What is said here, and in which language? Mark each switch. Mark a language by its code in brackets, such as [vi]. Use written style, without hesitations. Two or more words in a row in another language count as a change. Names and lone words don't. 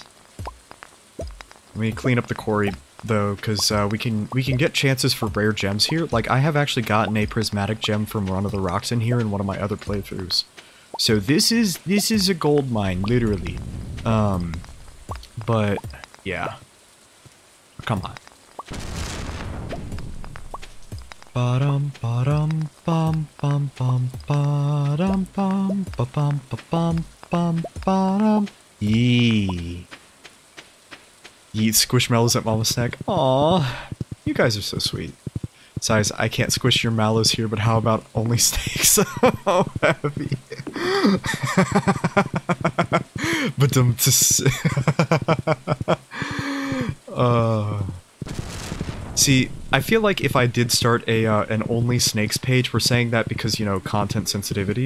[en] Let me clean up the quarry, though, because we can get chances for rare gems here. Like, I have actually gotten a prismatic gem from one of the rocks in here in one of my other playthroughs. So this is a gold mine, literally. But, yeah. Come on. Ba-dum, ba-dum, bum, bum, bum, ba-dum, bum, ba-bum, ba-bum, bum, ba-dum. Yee. Eat Squishmallows at Mama Snack. Aw, you guys are so sweet. Besides, I can't squish your mallows here, but how about only snakes? Oh, heavy. But see, I feel like if I did start an only snakes page, we're saying that because, you know, content sensitivity.